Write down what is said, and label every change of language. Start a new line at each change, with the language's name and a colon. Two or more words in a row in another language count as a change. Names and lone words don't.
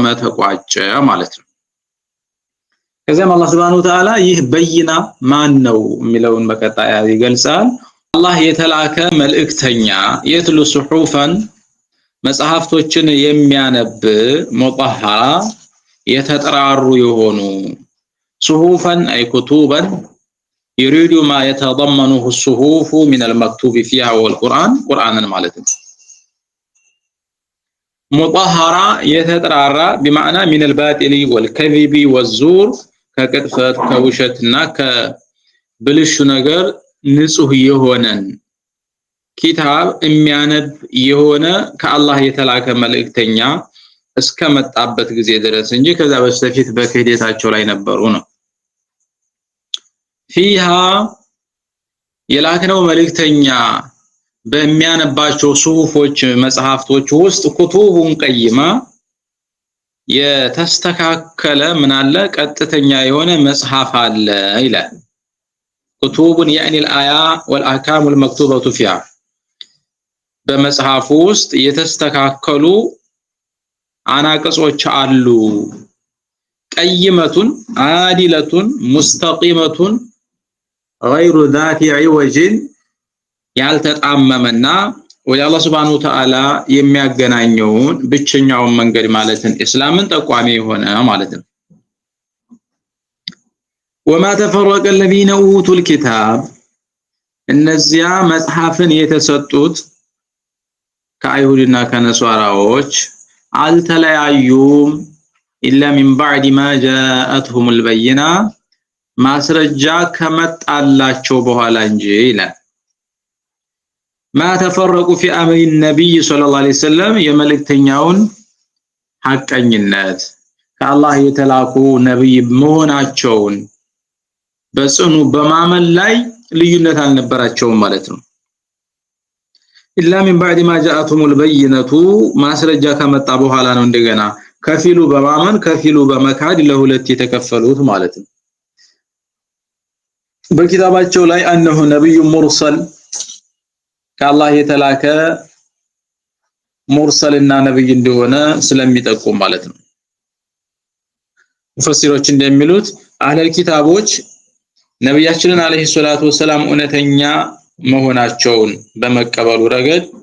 Amharic: ተቋጨ ማለት ነው። ከዚያም አላህ
Arabic: سبحانه وتعالى
Amharic: ይህ በይና ማን ነው የሚለውን በቀጣይ ይገልጻል። አላህ የተላከ መልእክተኛ
Arabic: يتلو صحفا
Amharic: መጽሐፍቶችን የሚያነብ ሙጠሃራ የተጠራሩ የሆኑ
Arabic: صحفا أي كتبا يريد ما يتضمنه الصحف من المكتوب فيها والقرآن قرآنا
Amharic: ማለት ነው።
Arabic: مطهرة يتطرارا بمعنى من الباطل والكذب والزور
Amharic: ከቅጥፈት ከውሸትና ከብልሹ ነገር ንጹህ የሆነን ኪታብ የሚያነብ የሆነ ከአላህ የተላከ መልእክተኛ እስከመጣበት ጊዜ ድረስ እንጂ ከዛ በስተፊት በክህደታቸው ላይ ነበሩ ነው። فيها የላክነው መልእክተኛ በሚያነባቸው ሱሁፎች መጽሐፍቶች ውስጥ
Arabic: كتب قيمة
Amharic: የተስተካከለ ምን አለ ቀጥተኛ የሆነ መጽሐፍ አለ ይላል። ኩቱቡን
Arabic: يعني الآية والأحكام المكتوبة فيها
Amharic: በመጽሐፉ ውስጥ የተስተካከሉ አናቅጾች አሉ።
Arabic: قيمة عادلة مستقيمة غير ذات عوج
Amharic: ያልተጣመመና ወደ አላህ
Arabic: سبحانه وتعالى
Amharic: የሚያገናኘውን ብቸኛውን መንገድ ማለትን እስላምን ጠቋሚ የሆነ ማለት ነው።
Arabic: وما تفرق الذين اوتوا الكتاب
Amharic: እነዚያ መጽሐፍን የተሰጡት ከአይሁድና ከነሷራዎች አልተለያዩም
Arabic: إلا من بعد ما جاءتهم البينة
Amharic: ማስረጃ ከመጣላቸው በኋላ እንጂ ይላል።
Arabic: ما تفرقوا في امر النبي صلى الله عليه وسلم
Amharic: የመልእክተኛውን ሐቀኝነት ከአላህ የተላኩ ነብይ መሆናቸውን በጽኑ በማመን ላይ ልዩነት አልነበራቸውም ማለት ነው።
Arabic: إلا من بعد ما جاءتهم البينة
Amharic: ማስረጃ ከመጣ በኋላ ነው እንደገና ከፊሉ በማመን ከፊሉ በመካድ ለሁለት የተከፈሉት ማለት ነው። በኪታባቸው ላይ انه ነብዩ ሙርሰል ከአላህ የተላከ ሙርሰልና ነብይ እንደሆነ ስለሚጠቁም ማለት ነው። ሙፈሲሮች እንደሚሉት አህለል ኪታቦች ነብያችንን
Arabic: عليه الصلاة والسلام
Amharic: እውነተኛ መሆናቸውን በመቀበሉ ረገድ